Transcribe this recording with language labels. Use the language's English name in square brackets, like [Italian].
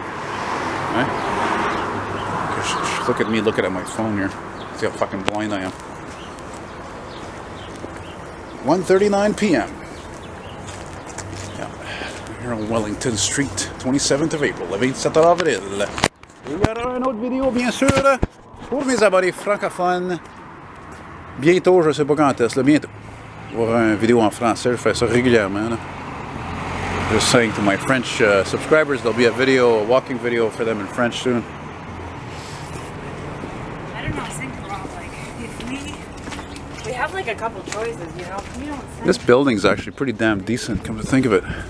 [English] Eh? Look at me looking at my phone here. See how fucking blind I am. 1:39 p.m. Yeah, here on Wellington Street, 27th of April, [French] 27 avril. Il y aura une autre vidéo, bien sûr, pour mes abonnés francophones. Bientôt, je sais pas quand est-ce, là, bientôt. Il y aura une vidéo en français, je fais ça régulièrement. Là. [English] Just saying to my French subscribers, there'll be a video, a walking video for them in French soon. I don't know, think about, like, if we have like a couple choices, you know? We don't think. This building's actually pretty damn decent, come to think of it.